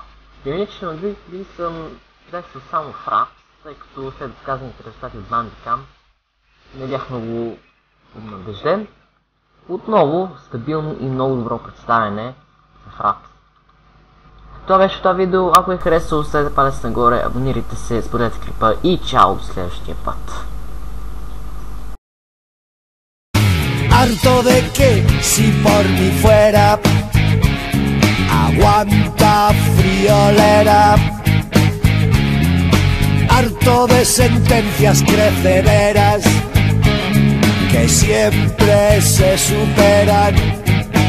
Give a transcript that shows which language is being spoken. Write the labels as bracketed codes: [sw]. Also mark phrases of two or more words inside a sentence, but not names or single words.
[bg] Демоничите на други коли съм тествал само Fraps, тъй като след доказаните резултати от Bandicam не бях много надежден. Отново стабилно и много добро представяне за Fraps. Това беше това видео. Ако ви харесало, сложете палец нагоре, абонирайте се, споделете клипа и чао до следващия път. [es] Harto de que si por mí fuera aguanta friolera, harto de sentencias crecederas que siempre se superan.